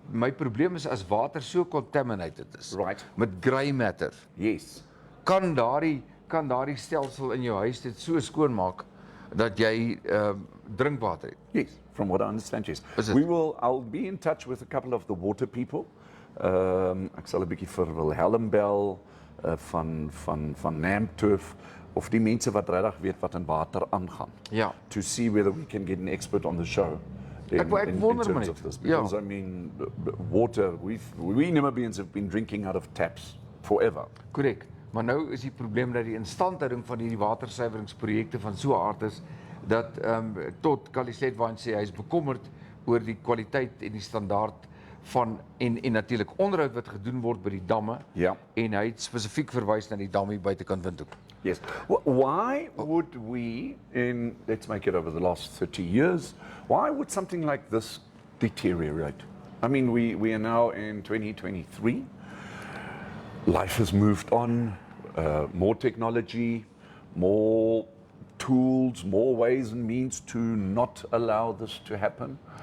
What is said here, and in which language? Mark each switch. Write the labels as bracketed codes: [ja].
[af] My probleem is as water so contaminated is, [en] Right. [af] met grey matter. [en] Yes. [af] Kan daardie stelsel in jou huis dit so skoon maak dat jy drinkwater het? [en] Yes, from what I understand, yes. Is it? I'll be in touch with a couple of the water people. [af] Ek sal 'n bietjie vir Wilhelm bel van Namturf, of die mense wat regtig weet wat in water aangaan. Ja. [en] To see whether we can get an expert on the show. [af] Ek wonder [en] terms [af] net. [en] of this, [af] Ja. [en] because I mean, water, we Namibians have been drinking out of taps forever. [af] Korrek. Maar nou is die probleem dat die instandhouding van hierdie watersuiweringsprojekte van so 'n aard is dat tot Kaliset sê hy is bekommerd oor die kwaliteit en die standaard van en natuurlik onderhoud wat gedoen word by die damme. Ja. En hy het spesifiek verwys na die dam hier buitekant Windhoek. [en] Yes. Why would we, let's make it over the last 30 years, why would something like this deteriorate? I mean, we are now in 2023. Life has moved on, more technology, more tools, more ways and means to not allow this to happen.